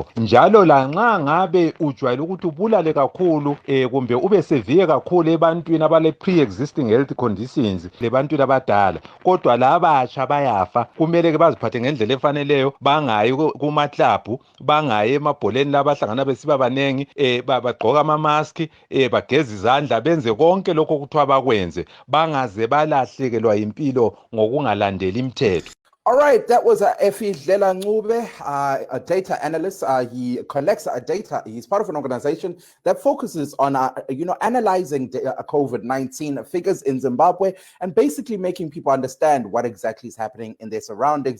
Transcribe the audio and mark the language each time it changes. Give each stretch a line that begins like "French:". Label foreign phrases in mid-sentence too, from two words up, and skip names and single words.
North Ndebele: Njalo lanxa ngabe ujwayele ukuthi ubulale kakhulu kumbe ube severe kakhulu ebantwini abale
English: pre-existing health conditions,
North Ndebele: lebantwini abadala, kodwa labatsha bayafa. Kumele ke baziphathe ngendlela efaneleyo, bangayi kuma-club, bangayi emabholeni labahlangana besiba banengi, bagqoka ama-mask, bageza izandla, benze konke lokho kuthiwa bakwenze, bangaze balahlekelwa impilo ngokungalandeli imithetho.
English: All right, that was Effie Dlela Ncube, a data analyst. He collects data. He's part of an organization that focuses on, analyzing COVID-19 figures in Zimbabwe and basically making people understand what exactly is happening in their surroundings.